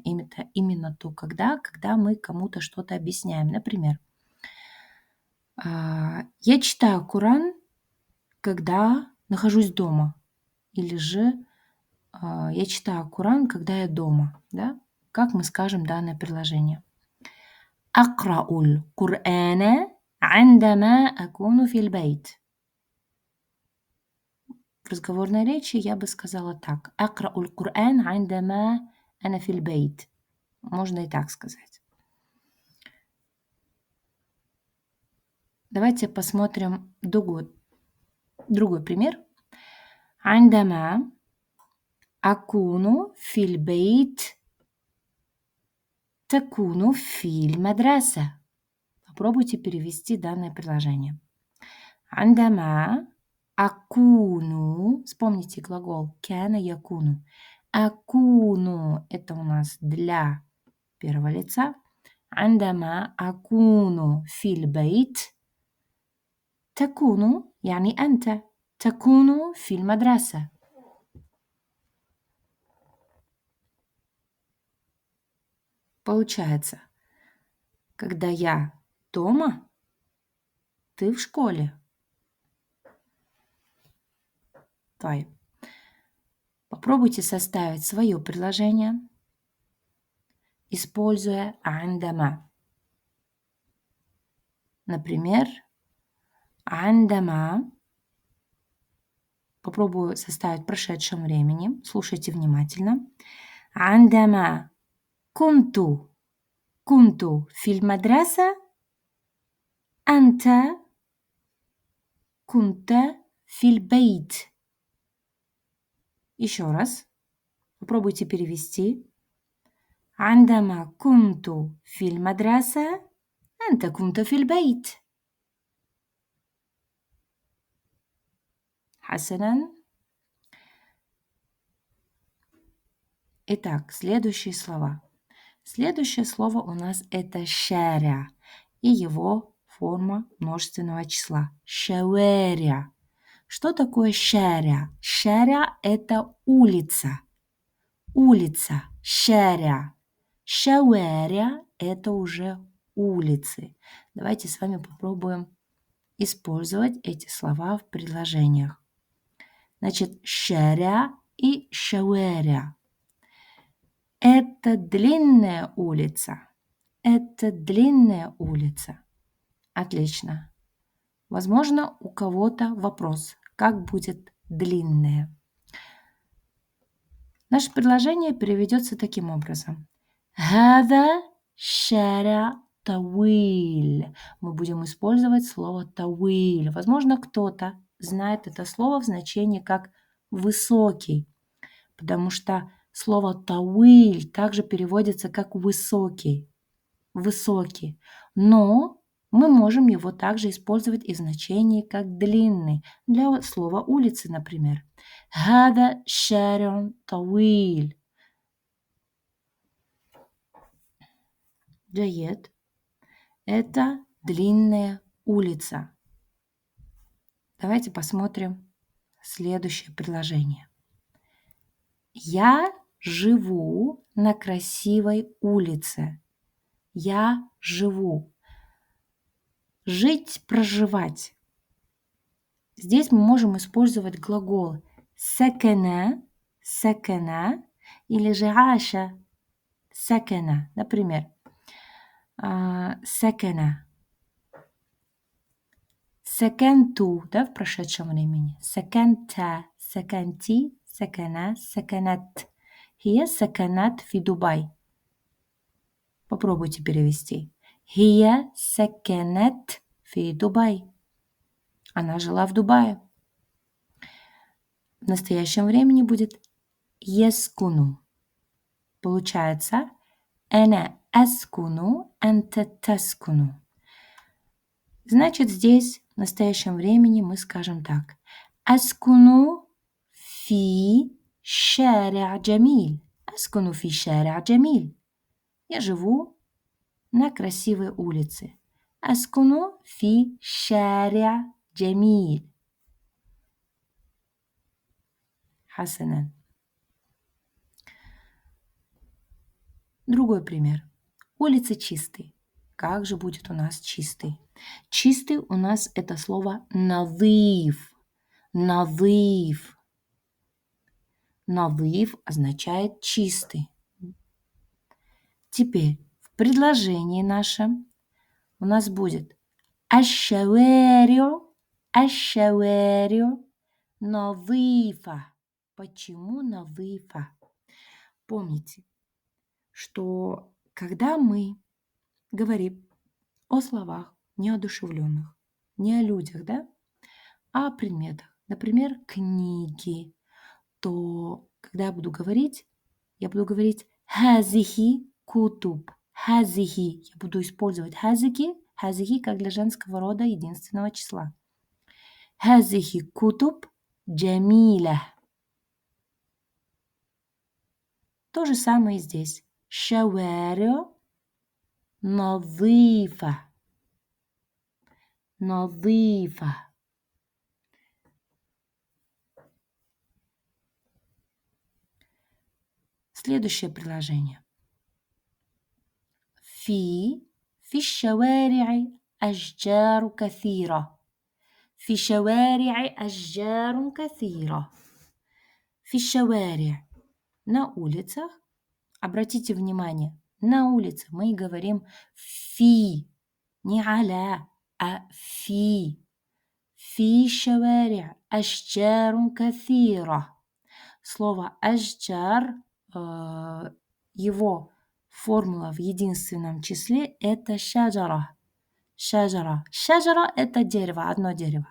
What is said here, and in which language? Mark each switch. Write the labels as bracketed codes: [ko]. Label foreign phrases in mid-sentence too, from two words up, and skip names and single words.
[ru] Это именно то «когда», когда мы кому-то что-то объясняем. Например, я читаю Коран, когда нахожусь дома. Или же я читаю Коран, когда я дома. Да? Как мы скажем данное предложение? [ar] أقرأ القرآن عندما أكون في البيت. [ru] В разговорной речи я бы сказала так. [ar] أقرأ القرآن عندما أنا في البيت. [ru] Можно и так сказать. Давайте посмотрим другой пример. [ar] عندما أكون في البيت تكون في المدرسة. [ru] Попробуйте перевести данное предложение. [ar] عندما أكون, [ru] вспомните глагол [ar] كان يكون. [ru] أكون – это у нас для первого лица. [ar] عندما أكون في البيت تكون يعني أنت تكون في المدرسة. [ru] Получается, когда я дома, ты в школе. Попробуйте составить свое предложение, используя عندما. Например, عندما. Попробую составить в прошедшем времени. Слушайте внимательно. [ar] عندما كنت في المدرسة أنت كنت في البيت. [ru] Еще раз. Попробуйте перевести. [ar] عندما كنت في المدرسة أنت كنت في البيت. حسنا. [ru] Итак, следующие слова. Следующее слово у нас это شارع и его форма множественного числа. شوارع. Что такое شارع? شارع – это улица. Улица. [ar] شارع. شوارع – [ru] это уже улицы. Давайте с вами попробуем использовать эти слова в предложениях. Значит, شارع и شوارع. Это длинная улица. Это длинная улица. Отлично. Возможно, у кого-то вопрос. как будет длинное. Наше предложение переведется таким образом. [ar] هذا شارع طويل. [ru] Мы будем использовать слово طويل. Возможно, кто-то знает это слово в значении как высокий, потому что слово طويل также переводится как высокий, высокий. Но мы можем его также использовать и в значении как длинный. Для слова улицы, например. [ar] هذا شارع طويل. جيد. [ru] Это длинная улица. Давайте посмотрим следующее предложение. Я живу на красивой улице. Я живу. Жить, проживать. Здесь мы можем использовать глагол [ar] سكن, سكن [ru] или же [ar] عاش, سكن. [ru] Например, سكن. سكنت, да, в прошедшем времени. [ar] سكنت, سكنتي, سكن, سكنت. هي سكنت في دبي. [ru] Попробуйте перевести. [ar] هي سكنت في دبي. [ru] Она жила в Дубае. В настоящем времени будет يسكن. Получается [ar] أنا أسكن, أنت تسكن. [ru] Значит, здесь в настоящем времени мы скажем так. [ar] أسكن في شارع جميل. أسكن في شارع جميل. Я живу на красивой улице. أسكن في شارع جميل. حسنا. [ru] Другой пример. Улица чистый. Как же будет у нас чистый? Чистый у нас это слово نظيف. [ar] نظيف. نظيف [ru] означает чистый. Теперь в предложении нашем у нас будет [ar] الشوارع, الشوارع نظيفة. [ru] Почему نظيفة? Помните, что когда мы говорим о словах неодушевленных, не о людях, да, а о предметах, например, книги, то когда я буду говорить [ar] هذه كتب. [ru] هذه. Я буду использовать هذه как для женского рода единственного числа. [ar] هذه كتب جميلة. [ru] То же самое и здесь. [ar] شوارع نظيفة. نظيفة. [ru] Следующее предложение. [ar] في الشوارع أشجار كثيرة. في شوارع أشجار كثيرة. في الشوارع. [ru] На улицах. Обратите внимание, на улице мы говорим фи, не аля, а фи. [ar] في الشوارع أشجار كثيرة. [ru] Слово أشجار, его формула в единственном числе это шаджара. Шаджара. Шаджара это дерево, одно дерево.